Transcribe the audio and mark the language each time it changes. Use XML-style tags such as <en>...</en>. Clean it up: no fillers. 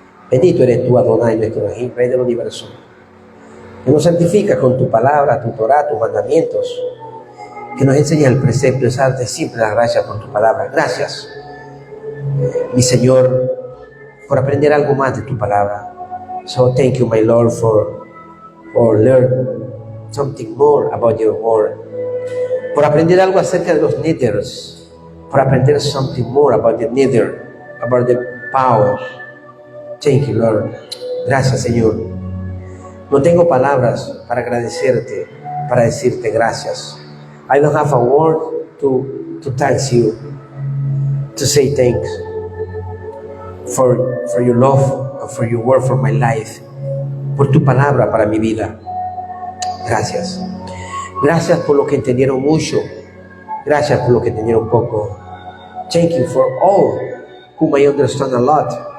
<es>Bendito eres tú, Adonai, nuestro Elohim, Rey del universo, que nos santifica con tu palabra, tu Torah, tus mandamientos, que nos enseña el precepto de darte siempre las gracias por tu palabra. Gracias, mi Señor, por aprender algo más de tu palabra.</es> <en>So thank you, my Lord, for learn something more about your word.</en> <es>Por aprender algo acerca de los nethers. Por aprender</es> <en>something more about the nether, about the powers. Thank you, Lord.</en> <es>Gracias, Señor. No tengo palabras para agradecerte, para decirte gracias.</es> <en>I don't have a word to thank you, to say thanks for your love, for your word for my life,</en> <es>por tu palabra para mi vida. Gracias. Gracias por lo que entendieron mucho. Gracias por lo que entendieron poco.</es> <en>Thank you for all whom I understand a lot.</en>